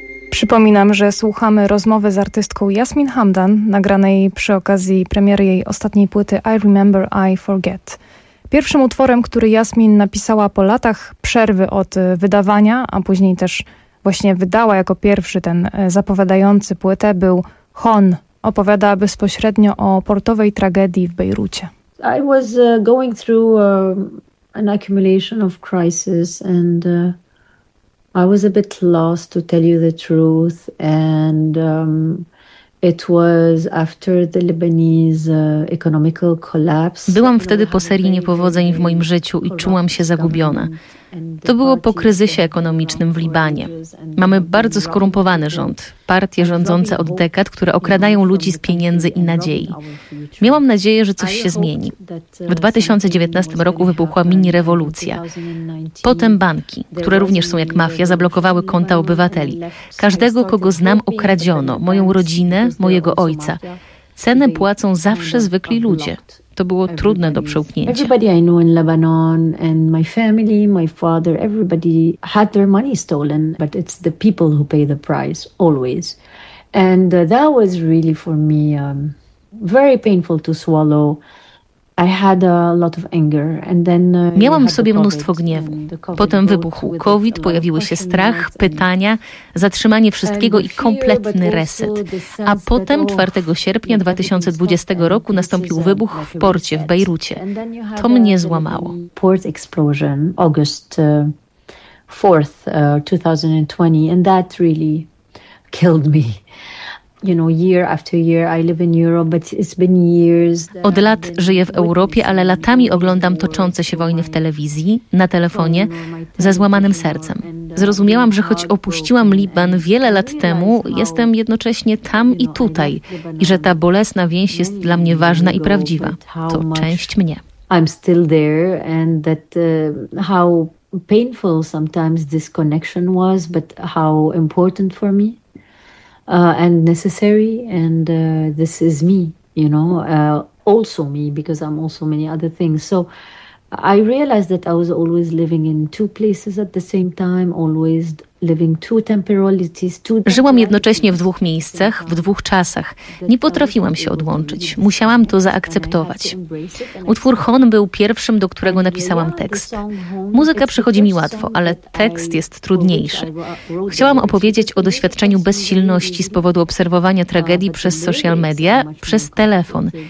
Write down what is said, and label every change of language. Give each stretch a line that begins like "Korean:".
Polish: Przypominam, że słuchamy rozmowy z artystką Jasmin Hamdan, nagranej przy okazji premiery jej ostatniej płyty I Remember, I Forget. Pierwszym utworem, który Jasmin napisała po latach przerwy od wydawania, a później też właśnie wydała jako pierwszy ten zapowiadający płytę, był Hon. Opowiada bezpośrednio o portowej tragedii w Bejrucie.
English: I was going through an accumulation of crisis and... I was a bit lost to tell you the truth, and it was after the Lebanese economical collapse.
Polish: Byłam wtedy po serii niepowodzeń w moim życiu i czułam się zagubiona. To było po kryzysie ekonomicznym w Libanie. Mamy bardzo skorumpowany rząd, partie rządzące od dekad, które okradają ludzi z pieniędzy i nadziei. Miałam nadzieję, że coś się zmieni. W 2019 roku wybuchła mini rewolucja. Potem banki, które również są jak mafia, zablokowały konta obywateli. Każdego, kogo znam, okradziono. Moją rodzinę, mojego ojca. Cenę płacą zawsze zwykli ludzie. To było trudne do przełknięcia.
English: Everybody I knew in Lebanon and my family, my father, everybody had their money stolen, but it's the people who pay the price always. And that was really for me very painful to swallow. I had a lot of anger and then
Polish: miałam w sobie mnóstwo gniewu. Potem wybuchł COVID, pojawiły się strach, pytania, zatrzymanie wszystkiego i kompletny reset. A potem 4 sierpnia 2020 roku nastąpił wybuch w porcie w Bejrucie. To mnie złamało.
English: Port explosion August 4th 2020 and that really killed me. You know, year after year I live in Europe, but it's been years.
Polish: Od lat żyję w Europie, ale latami oglądam toczące się wojny w telewizji, na telefonie, ze złamanym sercem. Zrozumiałam, że choć opuściłam Liban wiele lat temu, jestem jednocześnie tam i tutaj i że ta bolesna więź jest dla mnie ważna i prawdziwa. To część mnie.
English: I'm still there and that how painful sometimes this connection was, but how important for me. And necessary, and this is me, you know, also me, because I'm also many other things. So I realized that I was always living in two places at the same time, always living two temporalities, two.
Polish: Żyłam jednocześnie w dwóch miejscach, w dwóch czasach. Nie potrafiłam się odłączyć. Musiałam to zaakceptować. Utwór Home był pierwszym, do którego napisałam tekst. Muzyka przychodzi mi łatwo, ale tekst jest trudniejszy. Chciałam opowiedzieć o doświadczeniu bezsilności z powodu obserwowania tragedii przez social media, przez telefon.